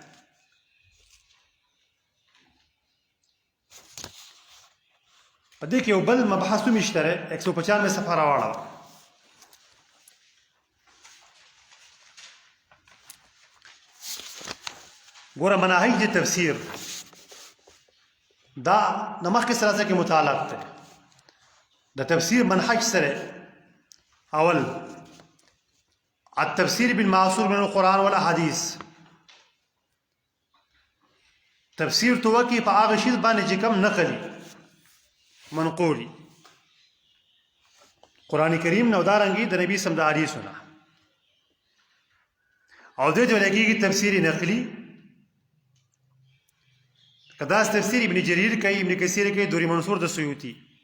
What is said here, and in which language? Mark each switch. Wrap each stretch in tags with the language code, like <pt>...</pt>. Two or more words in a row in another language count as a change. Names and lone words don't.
<ps>په دې کې یو بل مبحث هم شته، 195 صفحه راواړه. ګوره مناهج د تفسیر دا د مخکې سره کې متعلق دی. د تفسیر منهج سره اول</ps> <ar>التفسیر بالمعصور من القرآن والاحادیث،</ar> <ps>تفسیر تو وکي په هغه شی باندې چې کوم نقلی منقولی قرآن کریم نو دارنګي د نبی سم د حدیثونه، او دې ته ویل کېږي تفسیر نقلي. که داس تفسیر ابن جریر کوي، ابن کثیر کوي، دوری منصور د سیوطي.</ps>